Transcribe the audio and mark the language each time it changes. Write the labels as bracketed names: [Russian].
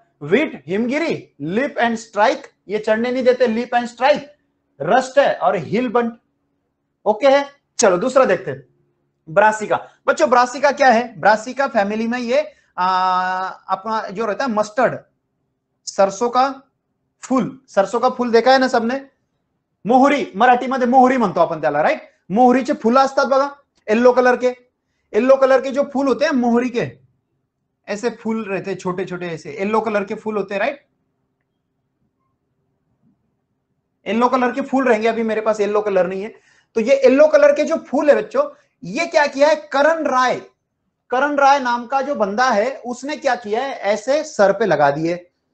[Hindi] Wheat, Himgiri, lip and strike, ये चढ़ने नहीं देते, लिप एंड स्ट्राइक, रस्ट है, और हिल बंट। ओके है, चलो दूसरा देखते हैं। ब्रासिका। बच्चों ब्रासिका क्या है? ब्रासिका फैमिली में ये अपना जो रहता है मस्टर्ड, सरसों का फूल, सरसों का फूल देखा है ना सबने? [Marathi] मोहरी, मराठीमध्ये मोहरी म्हणतो आपण त्याला, राईट? [Hindi] मोहरीचे फुलं असतात बघा, येल्लो कलर के, येल्लो कलर के जो फूल होते हैं मोहरी के, ऐसे फूल रहते हैं छोटे छोटे, ऐसे येल्लो कलर के फूल होते हैं, राइट? येल्लो कलर के फूल रहेंगे, अभी मेरे पास येल्लो कलर नहीं है। तो ये येल्लो कलर के जो फूल है बच्चों, ये क्या किया है, करण राय, करण राय नाम का जो बंदा है, उसने क्या किया है, ऐसे सर पे लगा दिए।